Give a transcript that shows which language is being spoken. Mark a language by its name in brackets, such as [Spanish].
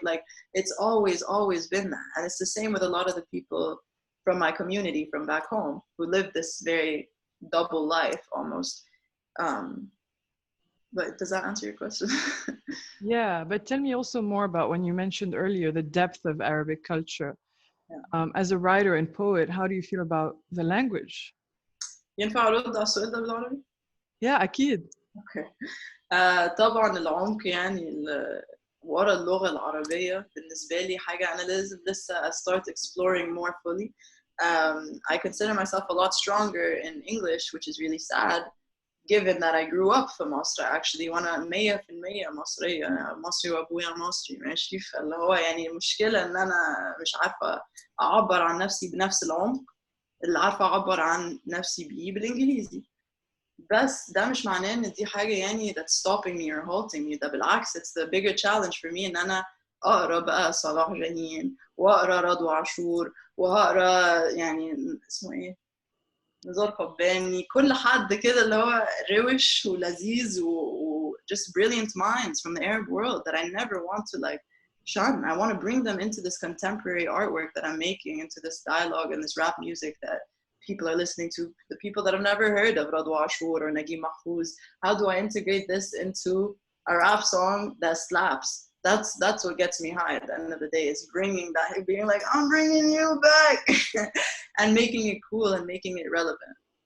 [English] Like, it's always, always been that. And it's the same with a lot of the people from my community from back home who live this very double life almost. But does that answer your question? Yeah, but tell me also more about when you mentioned earlier the depth of Arabic culture. Yeah. As a writer and poet, how do you feel about the language? [Arabic] ينفع أرد على السؤال ده بالعربي؟ [English] Yeah, [Arabic] أكيد. اوكي. طبعا العمق يعني ورا اللغة العربية بالنسبة لي حاجة أنا لازم لسه [English] start exploring more fully. I consider myself a lot stronger in English, which is really sad, given that I grew up [Arabic] في مصر [English] actually [Arabic] وأنا 100% مصرية. مصري وأبويا مصري ماشي. فاللي هو يعني المشكلة إن أنا مش عارفة أعبر عن نفسي بنفس العمق اللي عارفة أعبر عن نفسي بيه بالإنجليزي. بس ده مش معناه ان دي حاجه يعني [English] that's stopping me or halting me. [Arabic] ده بالعكس [English] it's the bigger challenge for me [Arabic] ان انا اقرا بقى صلاح جاهين واقرا رضوى عاشور واقرا يعني اسمه ايه نزار قباني كل حد كده اللي هو روش ولذيذ و [English] just brilliant minds from the Arab world that I never want to like shun. I want to bring them into this contemporary artwork that I'm making, into this dialogue and this rap music that people are listening to, the people that have never heard of Radwa Ashur or Naguib Mahfouz. How do I integrate this into a rap song that slaps? That's what gets me high at the end of the day, is bringing that, being like, I'm bringing you back and making it cool and making it relevant.